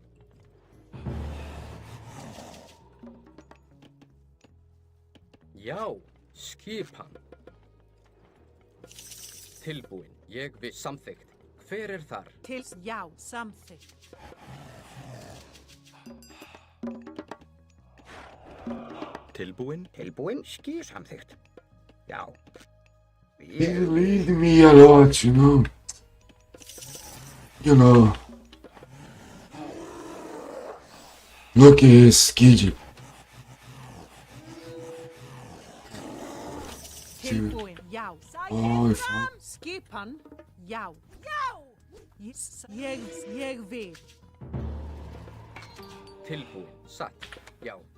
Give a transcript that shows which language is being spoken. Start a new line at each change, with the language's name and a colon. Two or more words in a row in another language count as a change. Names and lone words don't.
Icelandic: Já, skipan. Tilbúin. Ég vil. Samþykkt. Hver er þar? já, samþykkt. Tilbúin. Tilbúin, ský samþykkt. Já.
English: He lead me a lot, you know. Look at his skidgy.
Icelandic: Tilbúin, já. Oh, Sækið
English: if I-
Icelandic: fram! Skipan, já. Já! Ég vil. Tilbúin. Satt. Já.